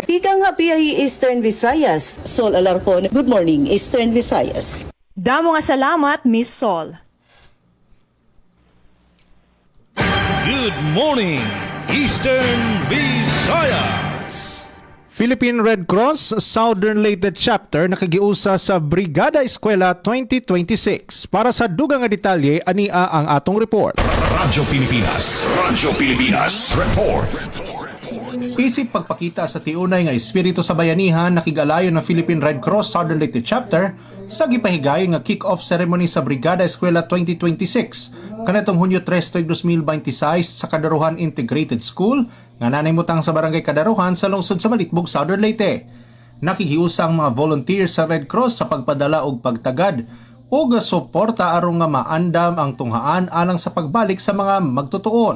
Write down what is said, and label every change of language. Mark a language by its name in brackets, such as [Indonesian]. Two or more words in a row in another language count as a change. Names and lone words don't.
[Cebuano] Ika nga PIE Eastern Visayas, Sol Alarcon. [English] Good morning, Eastern Visayas. [Cebuano] Damo nga salamat, Miss Sol. [English] Good morning, Eastern Visayas. [Cebuano] Philippine Red Cross Southern Leyte Chapter nakagiusa sa Brigada Eskwela 2026. Para sa dugang nga detalye, ania ang atong report. Radyo Pilipinas Report. Isip pagpakita sa tiunay nga espiritu sa bayanihan, nakigalayon ng Philippine Red Cross Southern Leyte Chapter sa gipahigayon nga [English] kick-off ceremony [Cebuano] sa Brigada Eskwela 2026 kanatong Hunyo 3, 2026 sa Kadaruhan Integrated School nga nanimutang sa Barangay Kadaruhan sa lungsod sa Malitbog, Southern Leyte. Nakikiusang mga volunteers sa Red Cross sa pagpadala og pagtagad o suporta aron nga maandam ang tunghaan alang sa pagbalik sa mga magtutuon.